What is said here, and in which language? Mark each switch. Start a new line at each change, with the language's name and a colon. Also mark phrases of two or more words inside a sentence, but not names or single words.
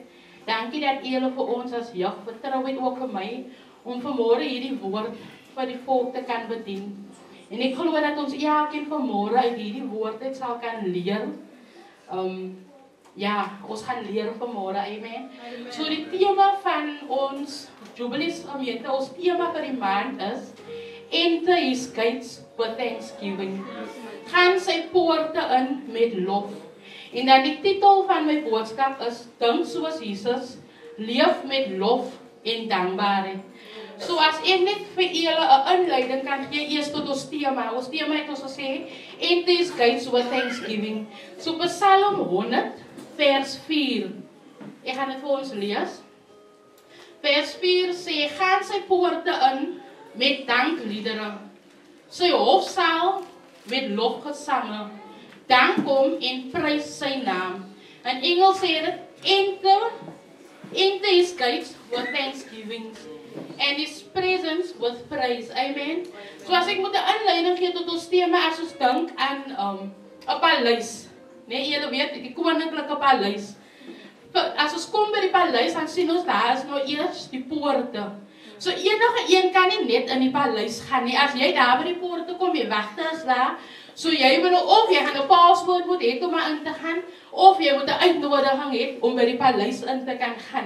Afrikaans: Dankie dat julle vir ons as jeug vertrou het ook vir my om vanmorgen hierdie woord vir die volk te kan bedien. En ek glo dat ons elkeen vanmorgen uit hierdie woord het sal kan leer. Ja, ons gaan leer vanmorgen, amen. So die tema van ons Jubilees gemeente, ons tema vir die maand is
English: Enter his gates with thanksgiving.
Afrikaans: Gaan sy poorte in met lof. En dan die titel van my boodskap is Dink soos Jesus, leef met lof en dankbaarheid. So as ek net vir julle 'n inleiding kan gee eers tot ons tema. Ons tema het ons gesê
English: Enter his gates with thanksgiving.
Afrikaans: So Psalm 100 vers 4. Ek gaan dit vir ons lees. Vers 4 sê gaan sy poorte in met dankliedere. Sy hofsaal met lofgesange. Dank hom en prys sy naam. In Engels sê dit
English: enter his gates with thanksgiving and his presence with praise.
Afrikaans: Amen. So as ek moet 'n inleiding gee tot ons tema as ons dink aan 'n paleis. Nee, julle weet die koninklike paleis. As ons kom by die paleis dan sien ons daar is nou eers die poorte. So enige een kan nie net in die paleis gaan nie. As jy daar by die poorte kom, jy wagte is daar. So jy moet of jy gaan 'n paspoort moet hê om in te gaan, of jy moet 'n uitnodiging hê om by die paleis in te kan gaan.